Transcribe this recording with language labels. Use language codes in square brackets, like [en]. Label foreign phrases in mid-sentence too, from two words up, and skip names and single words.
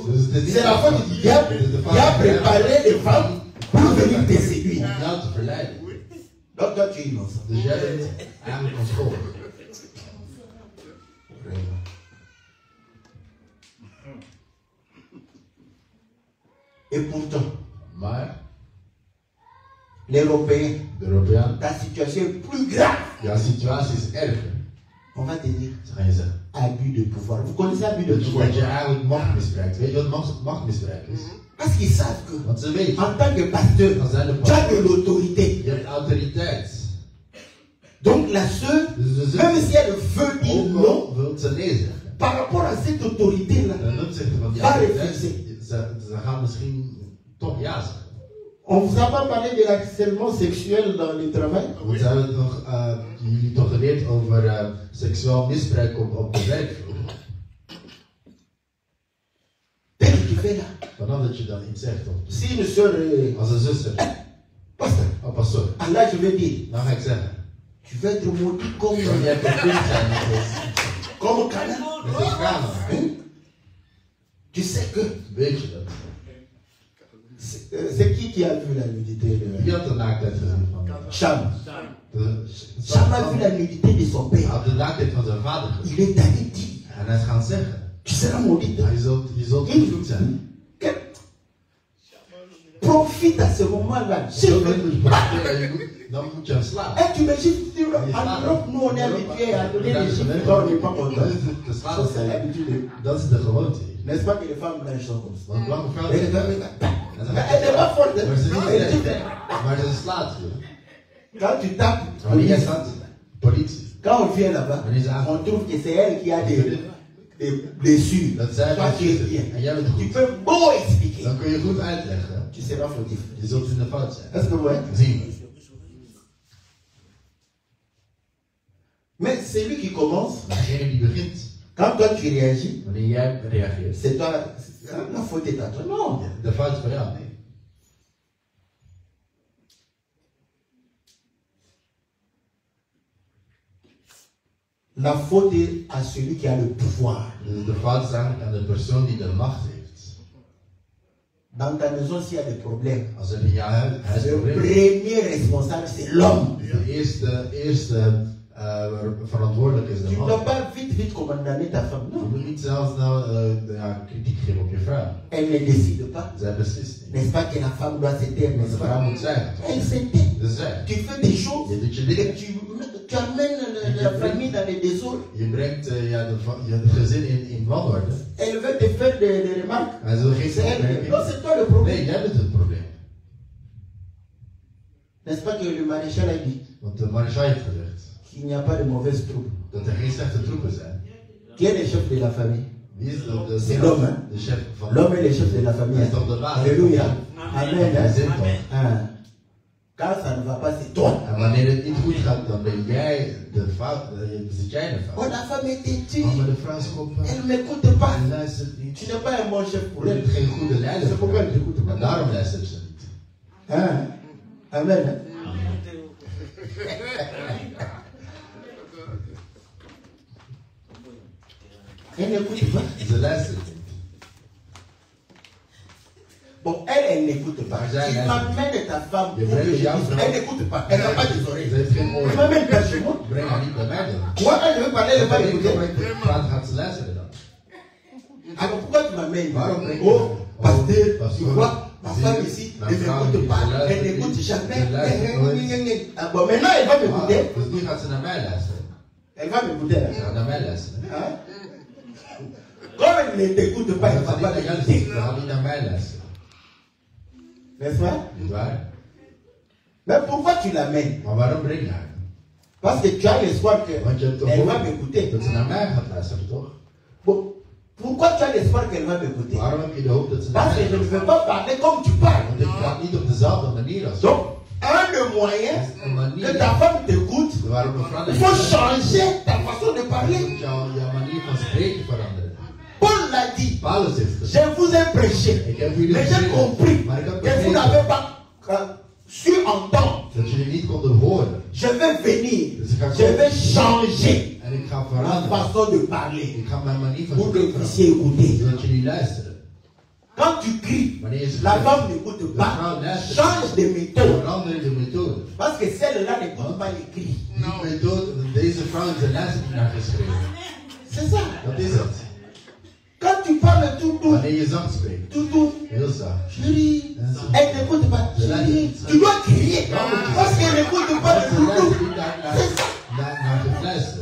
[fr] C'est la faute du diable qui a préparé les femmes pour venir te séduire. [nl] Om jou te verleiden. [fr] Donc toi tu es innocent. [nl] Dus jij bent eigenlijk onschuldig. [fr] Et pourtant, [nl] Maar [fr] l'Européen, [nl] de Europeaan, [fr] ta situation est plus grave. [nl] jouw situatie is erger. [fr] On va te dire [nl] Ze gaan je zeggen. [fr] abus de pouvoir. Vous connaissez abus de [nl] Dat je, [fr] pouvoir? [nl] dat je eigenlijk macht misbruikt. Weet je wat machtmisbruik is? [fr] Parce qu'ils savent que, [nl] Want ze weten, [fr] en tant que pasteur, [nl] dan zijn de [fr] tu as de l'autorité. [nl] je hebt autoriteit. [fr] Donc la sœur, [nl] Dus de [fr] même si [nl] zus, [fr] elle veut dire [nl] ook [fr] non, [nl] al wil ze nee zeggen, [fr] par rapport à cette autorité-là, [nl] ten opzichte van die Waar autoriteit, [fr] refuser. [nl] ze gaan misschien toch ja zeggen. [fr] on vous a pas parlé de l'harcèlement sexuel dans le travail? [nl] Want ze hebben nog, jullie toch geleerd over seksueel misbruik op de werkvloer. [fr] Qu'est-ce que tu fais là? [nl] Vanaf dat je dan iets zegt. [fr] Si une sœur, [nl] Als een zuster, [fr] pasteur, [nl] oh pastor, [fr] ah là je vais dire, [nl] dan ga ik zeggen. [fr] tu vas être maudit comme, [nl] Want jij bevriend zijn [fr] comme Canaan. [nl] met de Kana. [fr] Hein? Tu sais que [nl] Weet je dat? [fr] c'est qui a vu la nudité de [nl] Wie had de naaktheid gezien van [fr] Cham? [nl] de- [fr] Cham a vu la nudité de son [nl] Hij [fr] père. [nl] had de naaktheid van zijn vader gezien. [fr] Il est allé dire, [nl] En hij is gaan zeggen. [fr] tu seras maudit. [nl] Je zult vervloekt zijn. [fr] Profite à ce moment-là. [nl] Zo ben je profiteren, dan moet je hem slaan. [fr] Et tu imagines, en Europe, nous on est habitués à donner des chiffres quand on n'est pas content. [nl] Dat is de [fr] Ça, [nl] slaan. [fr] c'est l'habitude. [nl] Dat is de gewoonte. [fr] N'est-ce pas que les femmes blanches sont comme ça? [nl] Want blanke vrouwen. [fr] Mais elle n'est pas forte. [nl] Maar ze [fr] Elle [nl] niet [fr] dit, [nl] slecht. Maar ze slaat je. [fr] quand tu tapes, [nl] Wanneer jij staat, politie. [fr] quand on vient là-bas, [nl] Wanneer ze [fr] on [nl] aankomt. [fr] trouve que c'est elle qui a des blessures. [nl] Dat zij [fr] Toi, [nl] wat [fr] tu es [nl] zitten. [fr] bien. [nl] En jij bent [fr] Tu [nl] goed. [fr] peux beau expliquer. [nl] Dan kun je goed uitleggen. [fr] Tu seras fautif. [nl] Je zult in de fout zijn. [fr] Est-ce que vous voyez? [nl] Zien we. [fr] Mais c'est lui qui commence. [nl] Maar degene die begint, [fr] Quand toi tu réagis, [nl] wanneer jij reageert, [fr] c'est toi, la faute est à toi. Non. [nl] de fout is van jou. Nee. [fr] La faute est à celui qui a le pouvoir. [nl] Dus de fout is eigenlijk aan de persoon die de macht heeft. [fr] Dans ta maison, s'il y a des problèmes, [nl] Als er in jouw huis [fr] le [nl] problemen [fr] premier responsable, c'est l'homme. [nl] de eerste verantwoordelijk is de [fr] Tu ne [nl] man. [fr] dois pas vite condamner ta femme. [nl] Je [fr] Non. [nl] moet niet zelfs kritiek geven op je vrouw. [fr] Elle ne décide pas. [nl] Zij beslist niet. [fr] N'est-ce pas que la femme doit se taire, [nl] De [fr] n'est-ce [nl] vrouw [fr] pas? [nl] moet zeggen. [fr] Elle se tait. [nl] Dus zij. [fr] Tu fais des choses [nl] Je doet je [fr] et [nl] dingen. [fr] tu amènes la famille dans les désordres. [nl] Je brengt je gezin in wanorde. [fr] Elle veut te faire des remarques. [nl] Hij zal geen [fr] C'est elle. [nl] opmerking. [fr] Non, c'est toi le problème. [nl] Nee, jij bent het probleem. [fr] N'est-ce pas que le maréchal a dit [nl] Want de maréchal heeft gezegd [fr] qu'il n'y a pas de mauvaises troupes? [nl] dat er geen slechte troepen zijn. [fr] Qui est le chef de la famille? [nl] Wie is [fr] C'est l'homme, hein? [nl] de chef van [fr] L'homme est le chef de la famille. [nl] Hij is [fr] hein? [nl] toch de baas. [fr] Alléluia. Amen. [nl] Hij [fr] hein? [nl] zit toch. Ah. [fr] Quand ça ne va pas, c'est toi. [nl] En wanneer het niet goed gaat, dan ben jij de fout. Zit jij de [fr] Oh, [nl] fout. [fr] la femme est têtue. [nl] Oh, maar de vrouw is kop. [fr] Elle ne m'écoute pas. [nl] Hij luistert niet. [fr] Tu n'es pas un bon chef pour [nl] Je [fr] elle. [nl] bent geen goede leider. [fr] C'est pourquoi elle ne t'écoute [nl] En [fr] pas. [nl] daarom luistert ze niet. [fr] Hein? Amen. hein? Elle n'écoute pas. [nl] Ze luistert niet. [fr] Bon, elle n'écoute pas. [nl] Maar zij [fr] Tu [nl] luistert. [fr] m'amènes ta femme [nl] Je [fr] pour que je [nl] brengt jouw [fr] dise. [nl] vrouw. [fr] Elle n'écoute pas. Elle n'a pas des [nl] Ze [fr] oreilles. [nl] heeft geen [fr] Tu [nl] oren. [fr] m'amènes pas chez moi. [nl] Breng haar niet bij mij dan. [fr] Moi, quand je veux parler, elle va [nl] Wanneer ik [fr] écouter. [nl] praat, gaat ze luisteren dan. [fr] Alors pourquoi tu m'amènes? [nl] Waarom breng je [fr] Oh, [nl] me? [fr] pasteur, [nl] Pasteur, [fr] tu vois, ma [nl] zie [fr] femme [nl] je, [fr] ici, [nl] mijn [fr] elle [nl] vrouw [fr] n'écoute [nl] die [fr] pas, [nl] luistert [fr] elle n'écoute [nl] niet, [fr] jamais. [nl] ze luistert nooit. [fr] Ah bon, maintenant elle va m'écouter. [nl] Dus nu gaat ze naar mij luisteren. [fr] Elle va m'écouter. [nl] Ze gaat naar mij luisteren. [fr] Hein? Comme elle ne t'écoute pas, elle ne [nl] Als [fr] va [nl] ze niet [fr] pas [nl] naar jou [fr] t'écouter. [nl] luistert, dan gaat niet naar mij luisteren. [fr] N'est-ce pas? [nl] Niet waar? [fr] Mais pourquoi tu l'amènes? [nl] Maar waarom breng je haar? [fr] Parce que tu as l'espoir [nl] Want je hebt toch [fr] qu'elle va [nl] hoop [fr] m'écouter. [nl] dat ze naar mij gaat luisteren, toch? [fr] Bon, pourquoi tu as l'espoir qu'elle va m'écouter? [nl] Waarom heb je de hoop dat ze naar [fr] Parce [nl] mij [fr] que je ne [nl] luistert? [fr] veux pas parler comme tu parles. [nl] Want ik praat niet op dezelfde manier als [fr] Donc, un des moyens [nl] Dat is een manier [fr] que ta femme t'écoute, [nl] waarop een vrouw [fr] il [nl] naar [fr] faut [nl] je [fr] changer ta façon de parler. [nl] moet jouw manier van spreken veranderen. [fr] Paul l'a dit. [nl] Paulus heeft het. [fr] Je vous ai prêché. [nl] Ik heb jullie [fr] Mais j'ai [nl] gezegd, [fr] compris [nl] maar ik heb [fr] que vous [nl] begrepen [fr] n'avez pas su entendre. [nl] dat jullie niet konden horen. [fr] Je vais venir. [nl] Dus ik ga [fr] Je vais [nl] komen [fr] changer [nl] en ik ga [fr] ma [nl] veranderen. [fr] façon de parler [nl] Ik ga mijn manier van [fr] pour que [nl] spreken [fr] vous puissiez [nl] veranderen. [fr] écouter. [nl] Zodat jullie luisteren. [fr] Quand tu cries, [nl] Wanneer je [fr] la [nl] spreekt, [fr] femme n'écoute [nl] de [fr] pas. [nl] vrouw luistert. [fr] Change de méthode. [nl] Verander de methode. [fr] Parce que celle-là n'écoute pas les cris. [nl] Die methode, deze vrouw is de luistert niet naar geschreven. [fr] C'est ça. [nl] Dat is het. [fr] Quand tu parles tout doux, [nl] Wanneer je zacht spreekt, [fr] tout doux, [nl] heel zacht. [fr] chérie, elle n'écoute pas. Chérie, tu dois crier. Parce qu'elle n'écoute pas le [nl] Ze [fr] tout doux. [nl] luistert niet naar gefluister.